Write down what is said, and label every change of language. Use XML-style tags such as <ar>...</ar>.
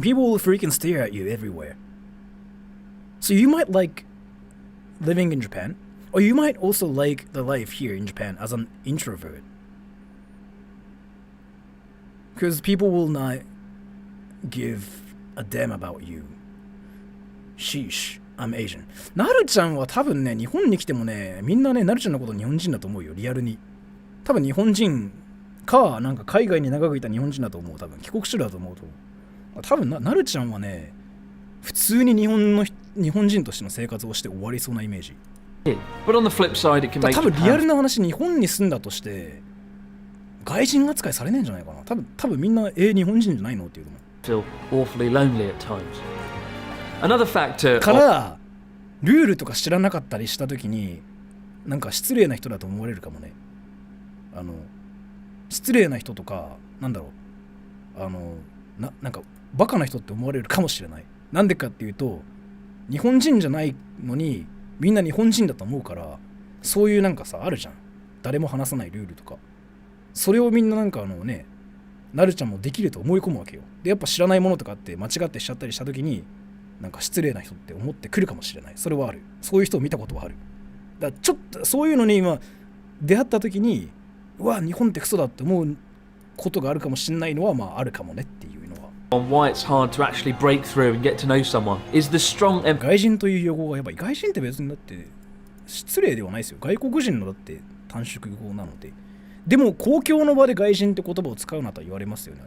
<en>People will freaking stare at you everywhere. So you might like living in Japan, or you might also like the life here in Japan as an introvert. Because people will not give a damn about you. Sheesh, I'm Asian.</en> <ja>なるちゃんは多分ね、日本に来てもね、みんなね、なるちゃんのこと日本人だと思うよ、リアルに。多分日本人か、なんか海外に長くいた日本人だと思う、多分帰国子女だと思うと。多分なるちゃんはね、普通に日本人としての生活をして終わりそうなイメージ。</ja> <en>But on the flip side, it can make</en> <ja>多分リアルな話、日本に住んだとして、外人扱いされねえんじゃないかな。多分みんな、日本人じゃないのっていうのも。</ja> <en>feel awfully lonely at times. Another factor</en> <ja>からルールとか知らなかったりしたときになんか失礼な人だと思われるかもね。失礼な人とかなんだろうなんかバカな人って思われるかもしれない。なんでかっていうと日本人じゃないのにみんな日本人だと思うからそういうなんかさあるじゃん。誰も話さないルールとかそれをみんななんかねなるちゃんもできると思い込むわけよ。でやっぱ知らないものとかって間違ってしちゃったりした時になんか失礼な人って思ってくるかもしれない。それはある。そういう人を見たことはある。だからちょっとそういうのに今出会った時にうわ日本ってクソだって思うことがあるかもしれないのはまああるかもねっていうのは。</ja> <en>on why it's hard to actually break through and get to know someone is the strong emphasis.</en> <ja>外人という用語がやばい。外人って別にだって失礼ではないですよ。外国人のだって短縮語なので。でも公共の場で外人って言葉を使うなとは言われますよね。</ja>